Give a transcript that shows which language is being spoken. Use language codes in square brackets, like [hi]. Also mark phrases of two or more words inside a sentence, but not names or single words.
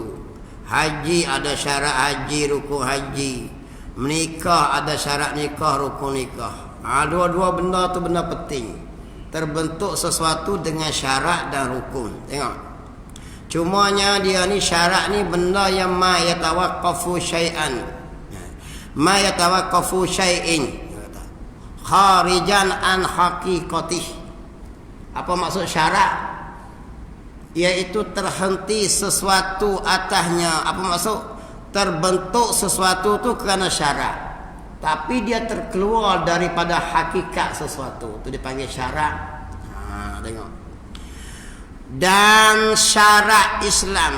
[ms] Haji ada syarat haji, rukun haji. Menikah ada syarat nikah, rukun nikah. Dua-dua benda tu benda penting. Terbentuk sesuatu dengan syarat dan rukun. Tengok. Cumanya dia ni syarat ni benda yang [ar] ما يتوقف شيئا. ما يتوقف شيء. خارجا عن حقيقته. [ms] Apa maksud syarat? Iaitu terhenti sesuatu atasnya. Apa maksud? Terbentuk sesuatu tu kerana syarat. Tapi dia terkeluar daripada hakikat sesuatu. Itu dipanggil syarat. Tengok. Dan syarat Islam.